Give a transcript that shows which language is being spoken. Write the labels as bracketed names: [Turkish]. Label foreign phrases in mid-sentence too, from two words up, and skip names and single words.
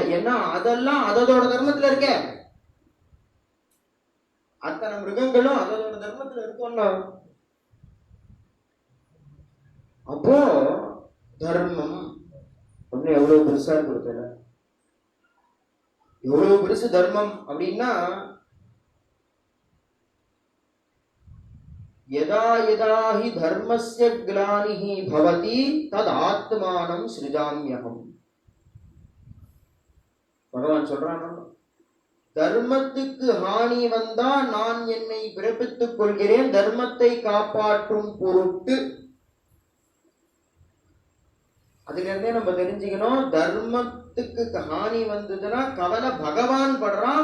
[Tamil] ஏன்னா அதெல்லாம் அதோட தர்மத்துல இருக்க. அத்தனை மிருகங்களும் அதோட தர்மத்துல இருக்கோம்னா அப்போ தர்மம் அப்படின்னு எவ்வளவு பெருசா கொடுத்தல. எவ்வளவு பெருசு தர்மம் அப்படின்னா [Sanskrit] यदा यदा हि धर्मस्य ग्लानिः भवति तत् आत्मानं सृजाम्यहम्. [Tamil] பகவான் சொல்றான், தர்மத்துக்கு ஹானி வந்தா நான் என்னை பிறப்பித்துக் கொள்கிறேன் தர்மத்தை காப்பாற்றும் பொருட்டு. அதுல இருந்தே நம்ம தெரிஞ்சுக்கணும், தர்மத்துக்கு ஹானி வந்ததுன்னா கவலை பகவான் படுறான்.